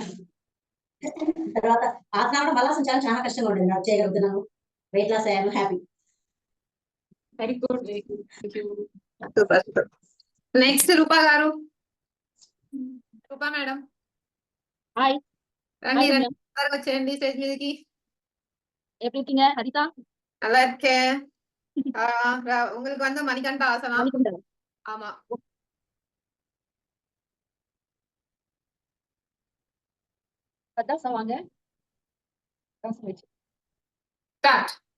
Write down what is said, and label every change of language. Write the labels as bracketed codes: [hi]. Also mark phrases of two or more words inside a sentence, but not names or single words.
[te] తర్వాత ఆసనాలు మళ్ళాసం చాలా కష్టంగా ఉండేది, నాకు చేయగలుగుతున్నాను, [en] weight loss [te] అయ్యాను, హ్యాపీ. [en] Very good, very good. Thank you. Super. Next [te] రూపా గారు. రూపా మేడం హాయ్ రండి Hi, రండి, త్వరగా వచ్చేయండి స్టేజ్ మీదకి. [ta] எப்படி இருக்கீங்க ஹரிதா? நல்லா இருக்கேன். உங்களுக்கு வந்து மணிகண்ட ஆசனம். மணிகண்டன். ஆமா. பத்தாசம் வாங்க. ஸ்டார்ட்.